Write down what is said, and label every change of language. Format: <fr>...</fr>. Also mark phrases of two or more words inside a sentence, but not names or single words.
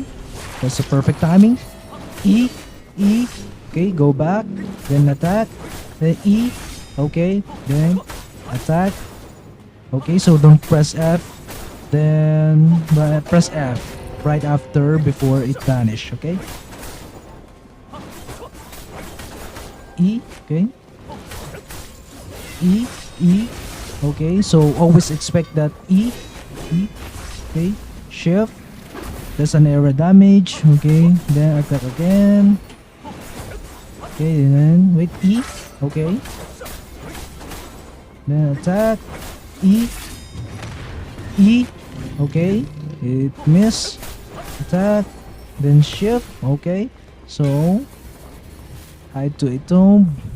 <en>That's a perfect timing. E, E, okay, go back, then attack, then E, okay, then attack. Okay, so don't press F, then press F right after before it vanish, okay? E, okay. E, E, okay, so always expect that E, E, okay, shift, that's an area damage, okay, then attack again, okay, and then wait, E, okay, then attack, E, E, okay, it miss, attack, then shift, okay, so hide to a tomb,</en>